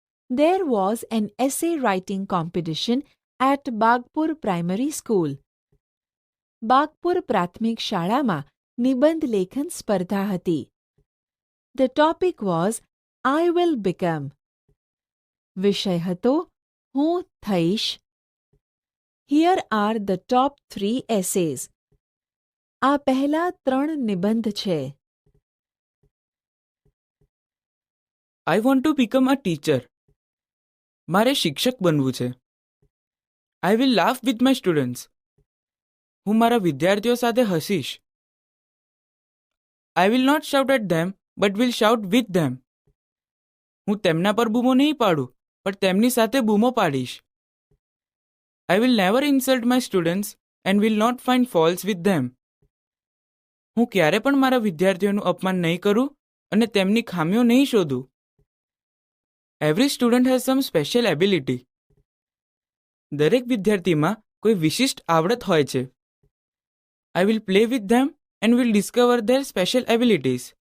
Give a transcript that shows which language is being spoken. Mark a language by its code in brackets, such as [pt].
[en] There was an essay writing competition at Bagpur Primary School. [gu] Bagpur પ્રાથમિક શાળામાં નિબંધ લેખન સ્પર્ધા હતી. [en] The topic was I will become. [gu] વિષય હતો હું થઈશ. [en] Here are the top 3 essays. [gu] આ પહેલા 3 નિબંધ છે. [en] I want to become a teacher. [gu] મારે શિક્ષક બનવું છે. [en] I will laugh with my students. [gu] હું મારા વિદ્યાર્થીઓ સાથે હસીશ. [en] I will not shout at them but will shout with them. [gu] હું તેમના પર બૂમો નહીં પાડું પણ તેમની સાથે બૂમો પાડીશ. [en] I will never insult my students and will not find faults with them. [gu] હું ક્યારે પણ મારા વિદ્યાર્થીઓનું અપમાન નહીં કરું અને તેમની ખામીઓ નહીં શોધું. [en] Every student has some special ability. [gu] દરેક વિદ્યાર્થીમાં કોઈ વિશિષ્ટ આવડત હોય છે. [en] I will play with them and will discover their special abilities.